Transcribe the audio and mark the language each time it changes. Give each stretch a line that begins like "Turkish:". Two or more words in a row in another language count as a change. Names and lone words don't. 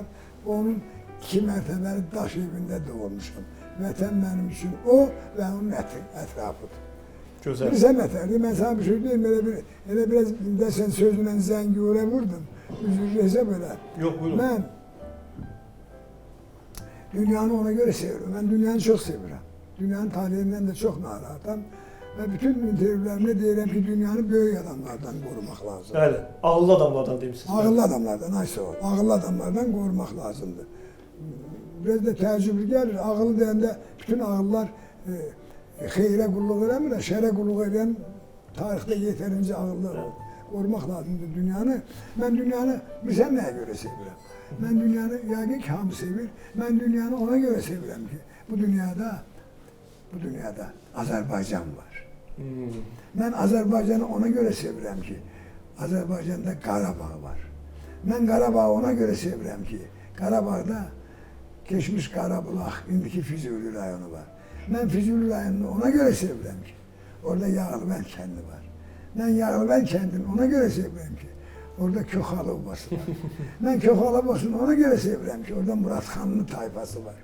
Azerbaijani: Onun 2 mərtəbəli daş evində doğulmuşam. Vətən mənim üçün o və onun ətrafıdır. Gözəl. Bilirsən nətərdir? Mən sana bir şey deyim, elə biraz desən sözlə zəngi oraya vurdum. Üzr belə. Yox, buyurun. Mən dünyanı ona göre seviyorum.
Turkish: Ben dünyanı çok seviyorum. Dünyanın tarihinden de çok narahatam. Ve bütün intervülerimde diyelim ki dünyanı büyük adamlardan korumak lazım.
Azerbaijani: Bəli, ağıllı adamlardan demişsiniz. Ağıllı adamlardan, aysa o. Ağıllı adamlardan korumak lazımdır. Biraz da təcrübli gelir. Ağıllı deyəndə bütün ağıllar xeyrə qulluq eləmirlər, şərə qulluq edən tarixdə yeterince ağıllı korumak lazımdır dünyanı. Ben dünyanı bilsən nəyə görə sevirəm? Ben dünyanı yəqin ki hamı sevir. Ben dünyanı ona göre sevirəm ki bu dünyada Azerbaycan var. Ben Azerbaycan'ı ona göre sevirəm ki Azerbaycan'da Qarabağ var. Ben Qarabağ'ı ona göre sevirəm ki Qarabağ'da geçmiş Qarabulaq, indiki Füzuli rayonu var. Ben Füzuli rayonunu ona göre sevirəm ki orada Yağlıbənd kəndi var. Ben Yağlıbənd kəndini ona göre sevirəm ki orada Köxal obası var. Ben Köxal obasını ona göre sevirəm ki orada Muradxanlı tayfası var.